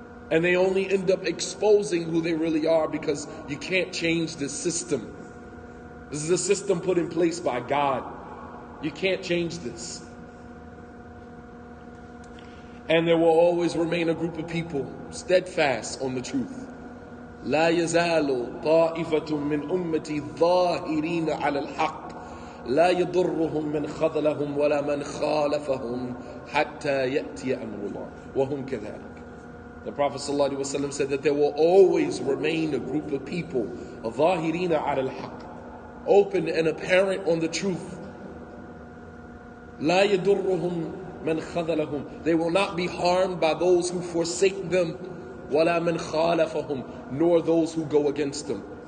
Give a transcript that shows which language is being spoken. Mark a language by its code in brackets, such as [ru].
[en] And they only end up exposing who they really are, because you can't change this system. This is a system put in place by God. You can't change this. And there will always remain a group of people steadfast on the truth. [ar] لا يزال طائفة من أمتي ظاهرين على الحق لا يضرهم من خذلهم ولا من خالفهم حتى يأتي أمر الله وهم كذلك. [en] The Prophet ﷺ said that there will always remain a group of people, [ar] ظاهرين على الحق, [en] open and apparent on the truth. [ar] لا يضرهم من خذلهم. [en] They will not be harmed by those who forsake them. [ar] ولا من خالفهم, [en] nor those who go against them.